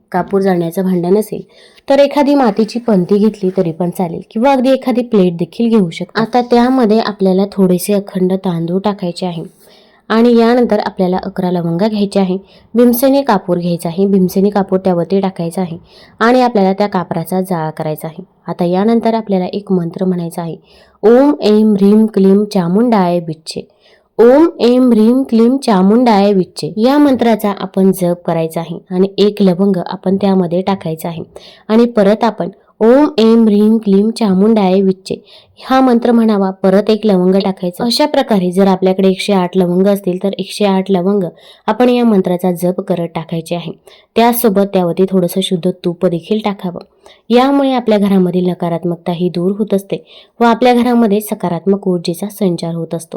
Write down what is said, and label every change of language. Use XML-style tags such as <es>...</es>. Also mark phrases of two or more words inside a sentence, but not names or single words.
<mr>कापूर जाळण्याचं भांडं नसेल तर एखादी मातीची पंती घेतली तरी पण चालेल किंवा अगदी एखादी प्लेट देखील घेऊ शकता. आता त्यामध्ये आपल्याला थोडेसे अखंड तांदूळ टाकायचे आहे आणि यानंतर आपल्याला 11 लवंगा घ्यायचे आहे. भीमसेनी कापूर घ्यायचा आहे. भीमसेनी कापूर त्यावरती टाकायचा आहे आणि आपल्याला त्या कापराचा जाळा करायचा आहे. आता यानंतर आपल्याला एक मंत्र म्हणायचा आहे.</mr> <sa>ओम ऐं ह्रीं क्लीं चामुंडाय विच्चे. ओम ऐं ह्रीं क्लीं चामुंडाय विच्चे</sa> <mr>या मंत्राचा आपण जप करायचा आहे आणि एक लवंग आपण त्यामध्ये टाकायचा आहे आणि परत आपण</mr> <sa>ओम ऐं ह्रीं क्लीं चामुंडाय विच्चे</sa> <mr>हा मंत्र म्हणावा. परत एक लवंग टाकायचं. अशा प्रकारे जर आपल्याकडे 108 लवंग असतील तर 108 लवंग आपण या मंत्राचा जप करत टाकायचे आहे. त्यासोबत त्यावरती थोडंसं शुद्ध तूप देखील टाकावं. यामुळे आपल्या घरामधील नकारात्मकता ही दूर होत असते व आपल्या घरामध्ये सकारात्मक ऊर्जेचा संचार होत असतो.</mr>